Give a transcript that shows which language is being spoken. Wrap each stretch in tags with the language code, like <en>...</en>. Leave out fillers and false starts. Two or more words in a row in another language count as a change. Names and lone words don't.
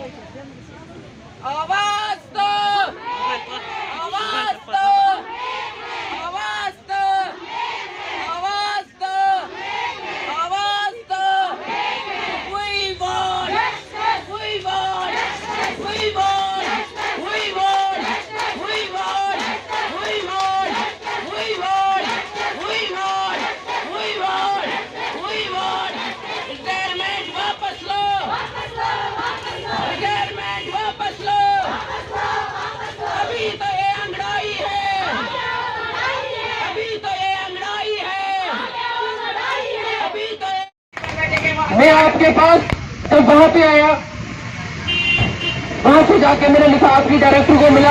<hi>आवाज दो, आवाज दो, आवाज दो, आवाज दो, आवाज दो।</hi> <en>We want, we want, we want, we want, we want, we want, we want, we want, we want, we want।</en> <hi>रिटायरमेंट वापस लो, रिटायरमेंट वापस लो। अभी तो ये अंगड़ाई है, अभी तो ये अंगड़ाई है, अभी तो ये। मैं आपके पास जब वहां पे आया, वहां से जाके मैंने लिखा आपकी डायरेक्टर को मिला।</hi>